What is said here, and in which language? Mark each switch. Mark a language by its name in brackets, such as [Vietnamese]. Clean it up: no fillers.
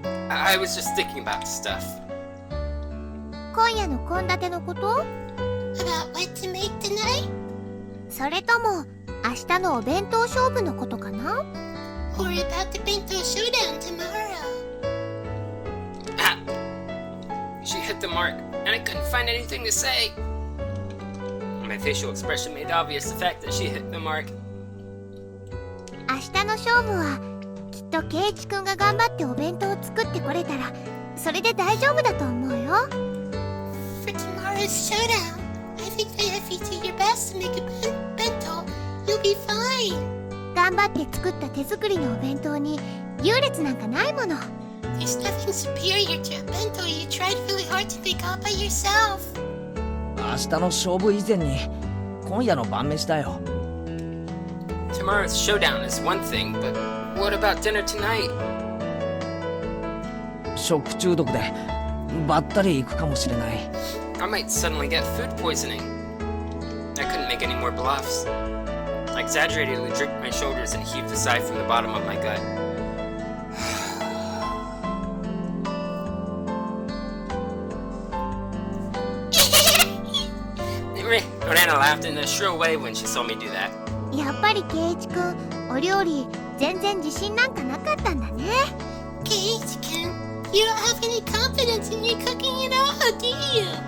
[English] I was just thinking about stuff. [Japanese] 今夜の献立のこと？ [English] About what to make tonight? [Japanese] それとも明日のお弁当勝負のことかな？ [English] Or about the bento showdown tomorrow? Ah! She hit the mark, and I couldn't find anything to say. My facial expression made obvious the fact that she hit the mark. [Japanese] 明日の勝負はきっとケイチくんが頑張ってお弁当を作ってこれたらそれで大丈夫だと思うよ。 [English] For tomorrow's showdown, I think that if you do your best to make a bento, you'll be fine. [Japanese] 頑張って作った手作りのお弁当に優劣なんかないもの。 [English] There's nothing superior to a bento you tried really hard to make all by yourself. [Japanese] 明日の勝負以前に今夜の晩飯だよ。 [English] Tomorrow's showdown is one thing, but what about dinner tonight? [Japanese] 食中毒でばったり行くかもしれない。 [English] I might suddenly get food poisoning. I couldn't make any more bluffs. I exaggeratedly drooped my shoulders and heaved a sigh from the bottom of my gut. Orana laughed in a shrill way when she saw me do that. [Japanese] やっぱりケイチくんお料理全然自信なんかなかったんだね。 [English] Kei-Y, you don't have any confidence in your cooking at all, do you?